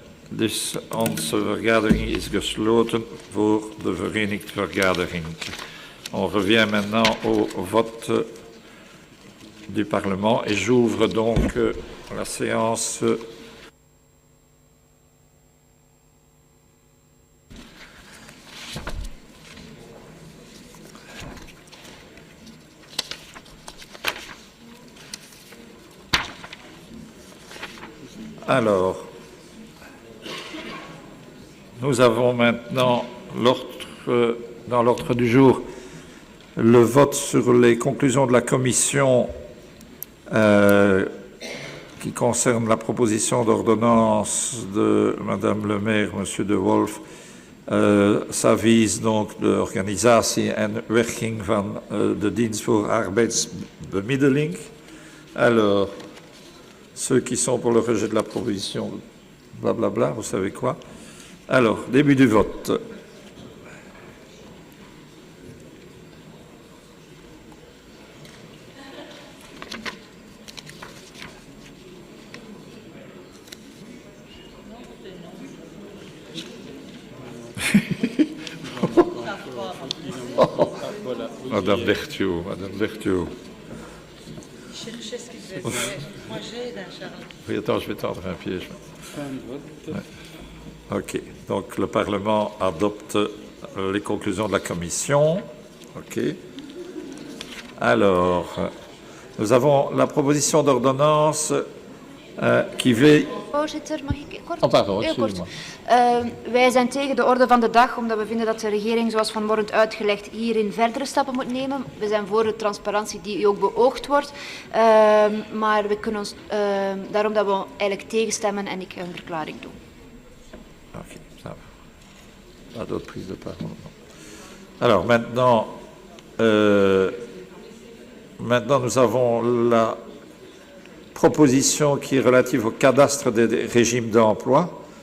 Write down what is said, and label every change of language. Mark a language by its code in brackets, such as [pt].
[nl] Dus onze vergadering is gesloten voor de Verenigde Vergadering. [fr] On revient maintenant au vote du Parlement et j'ouvre donc la séance. Alors, nous avons maintenant dans l'ordre du jour le vote sur les conclusions de la commission qui concerne la proposition d'ordonnance de Madame le maire, Monsieur De Wolf. Ça vise donc [nl] de organisatie en werking van de dienst voor arbeidsbemiddeling. [fr] Alors, ceux qui sont pour le rejet de la proposition, blablabla, vous savez quoi. Alors, début du vote. Madame Berthiaud, Madame Berthiaud. Cherchez ce qu'il devait faire. Moi, j'ai d'un Charles. Oui, attends, je vais tendre un piège. Ouais. OK. Donc, le Parlement adopte les conclusions de la Commission. OK. Alors, nous avons la proposition d'ordonnance qui veut... [nl] Voorzitter, mag ik kort? [fr] Oh, pardon, [nl] heel kort. [fr] excusez-moi. [nl] Wij zijn tegen de orde van de dag, omdat we vinden dat de regering, zoals vanmorgen uitgelegd, hierin verdere stappen moet nemen. We zijn voor de transparantie die ook beoogd wordt, maar we kunnen ons, daarom dat we eigenlijk tegenstemmen en ik ga een verklaring doen. [fr] OK, ça va. Pas d'autres prises de parole. Alors, maintenant, nous avons la proposition qui est relative au cadastre des régimes d'emploi.